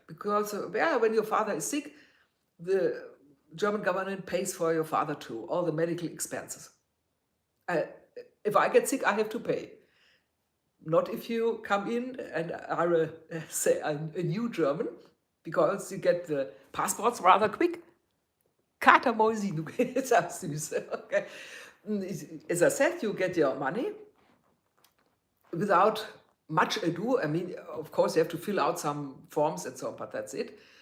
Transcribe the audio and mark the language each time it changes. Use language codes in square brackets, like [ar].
[en] Because when your father is sick, the German government pays for your father too, all the medical expenses. If I get sick, I have to pay. Not if you come in and are a new German, because you get the passports rather quick. [de] Katermäusi, du ist auch süß. [en] Okay. As I said, you get your money without much ado. I mean, of course, you have to fill out some forms and so on, but that's it.